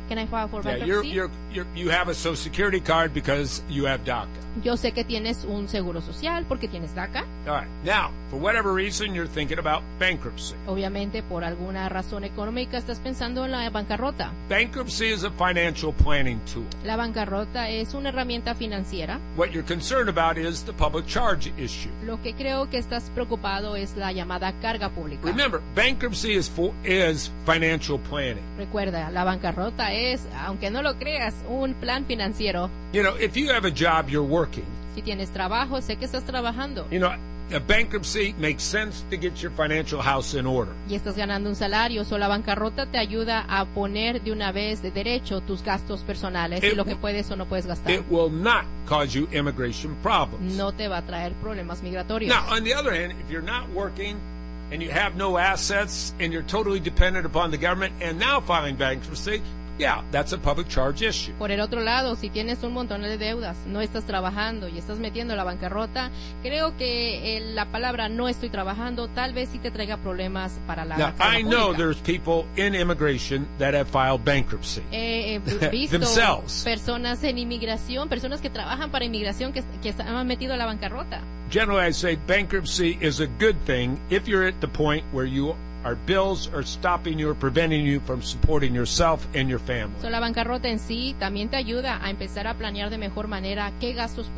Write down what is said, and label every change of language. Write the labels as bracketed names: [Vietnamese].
[English] Can I file for bankruptcy? You have a Social Security card because you have DACA. [Spanish] Yo sé que tienes un seguro social porque tienes DACA. [English] All right. Now, for whatever reason, you're thinking about bankruptcy. [Spanish] Obviamente, por alguna razón económica, estás pensando en la bancarrota. [English] Bankruptcy is a financial planning tool. [Spanish] La bancarrota es una herramienta financiera. [English] What you're concerned about is the public charge issue. [Spanish] Lo que creo que estás preocupado es la llamada carga pública. [English] Remember, bankruptcy is financial planning. [Spanish] Recuerda, la bancarrota es, aunque no lo creas, un plan financiero. [English] You know, if you have a job, you're working. [Spanish] Si tienes trabajo, sé que estás trabajando. [English] You know, a bankruptcy makes sense to get your financial house in order. [Spanish] Y estás ganando un salario, so la bancarrota te ayuda a poner de una vez de derecho tus gastos personales y lo que puedes o no puedes gastar. [English] It will not cause you immigration problems. [Spanish] No te va a traer problemas migratorios. [English] Now, on the other hand, if you're not working and you have no assets and you're totally dependent upon the government and now filing bankruptcy, yeah, that's a public charge issue. [Spanish] Por el otro lado, si tienes un montón de deudas, no estás trabajando y estás metiendo la bancarrota, creo que la palabra no estoy trabajando tal vez sí te traiga problemas para la carga pública. [English] I know there's people in immigration that have filed bankruptcy. Visto themselves. [Spanish] Personas en inmigración, personas que trabajan para inmigración que han metido la bancarrota. [English] Generally, I say bankruptcy is a good thing if you're at the point where you our bills are stopping you or preventing you from supporting yourself and your family. [Spanish] So la bancarrota en sí también te ayuda a empezar a planear de mejor manera qué gastos puedes